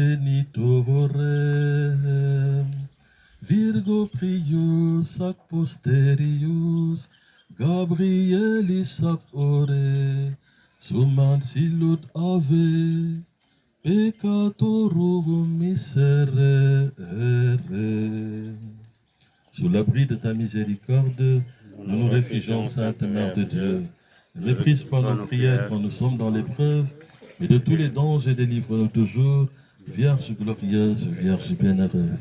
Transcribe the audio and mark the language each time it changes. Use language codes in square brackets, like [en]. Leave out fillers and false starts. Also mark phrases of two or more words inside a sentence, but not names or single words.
[la] genitorem, Virgo prius ac posterius, Gabrielis ab ore, sumant silut ave, peccatorum miserere. [fr] Sous l'abri de ta miséricorde, nous nous réfugions, Sainte Mère de Dieu. Ne méprise pas nos prières quand nous sommes dans l'épreuve, mais de tous les dangers délivre-nous toujours, Vierge glorieuse, Vierge bienheureuse.